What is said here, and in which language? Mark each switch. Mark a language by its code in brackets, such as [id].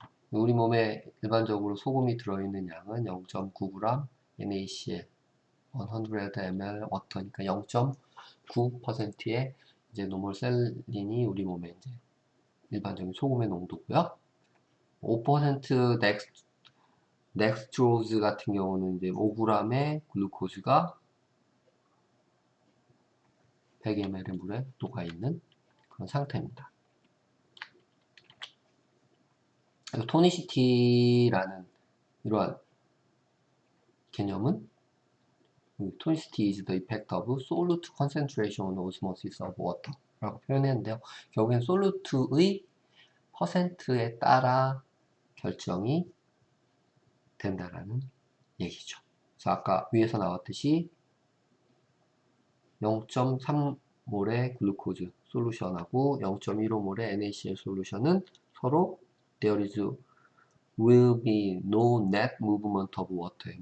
[ko] 우리 몸에 일반적으로 소금이 들어있는 양은 0.9g NaCl 100ml 워터니까 0.9%의 이제 노멀 셀린이 우리 몸에 이제 일반적인 소금의 농도고요. 5% 넥스트로즈 같은 경우는 이제 5g의 글루코즈가 100ml의 물에 녹아있는 그런 상태입니다. 그래서 토니시티라는 이러한 개념은 [en] tonicity is the effect of solute concentration on osmosis of water [ko] 라고 표현했는데요. 결국엔 솔루트의 퍼센트에 따라 결정이 된다라는 얘기죠. 그래서 아까 위에서 나왔듯이 0.3몰의 글루코즈 솔루션하고 0.15몰의 NaCl 솔루션은 서로 [en] there is will be no net movement of water.